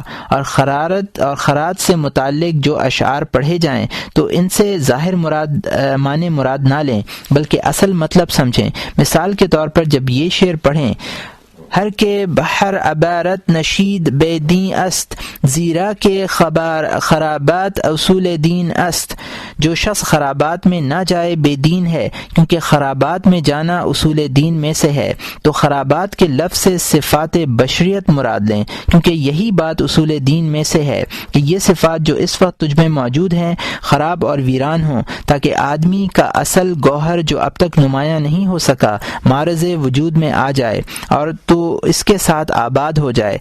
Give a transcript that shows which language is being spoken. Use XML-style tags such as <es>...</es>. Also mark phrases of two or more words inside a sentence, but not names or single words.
<ur>اور خرات سے متعلق جو اشعار پڑھے جائیں تو ان سے ظاہر معنی مراد نہ لیں، بلکہ اصل مطلب سمجھیں۔ مثال کے طور پر جب یہ شعر پڑھیں:</ur> <fa>ہر کے بحر عبارت نشید بے دین است، زیرا کے خرابات اصول دین است۔</fa> <ur>جو شخص خرابات میں نہ جائے بے دین ہے، کیونکہ خرابات میں جانا اصول دین میں سے ہے۔ تو خرابات کے لفظ سے صفات بشریت مراد لیں، کیونکہ یہی بات اصول دین میں سے ہے کہ یہ صفات جو اس وقت تجھ میں موجود ہیں خراب اور ویران ہوں، تاکہ آدمی کا اصل گوہر جو اب تک نمایاں نہیں ہو سکا معرض وجود میں آ جائے، اور تو تو اس کے ساتھ آباد ہو جائے۔</ur>